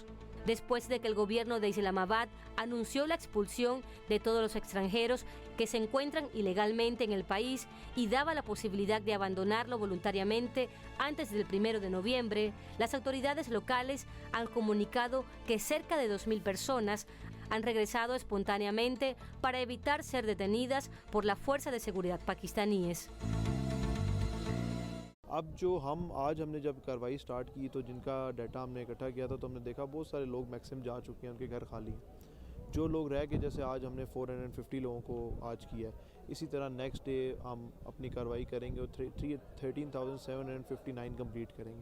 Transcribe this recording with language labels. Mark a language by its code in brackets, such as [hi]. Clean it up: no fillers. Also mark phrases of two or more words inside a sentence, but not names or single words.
[es] Después de que el gobierno de Islamabad anunció la expulsión de todos los extranjeros que se encuentran ilegalmente en el país y daba la posibilidad de abandonarlo voluntariamente antes del 1 de noviembre, las autoridades locales han comunicado que cerca de 2.000 personas han regresado espontáneamente para evitar ser detenidas por la fuerza de seguridad pakistaníes. [ur] اب جو آج ہم نے جب کارروائی اسٹارٹ کی تو جن کا ڈیٹا ہم نے اکٹھا کیا تھا تو ہم نے دیکھا بہت سارے لوگ میکسیمم جا چکے ہیں، ان کے گھر خالی ہیں. جو لوگ رہ کے جیسے آج ہم نے 450 لوگوں کو آج کیا ہے، اسی طرح [en] next day [ur] ہم اپنی کارروائی کریں گے اور 13,759 کمپلیٹ کریں گے.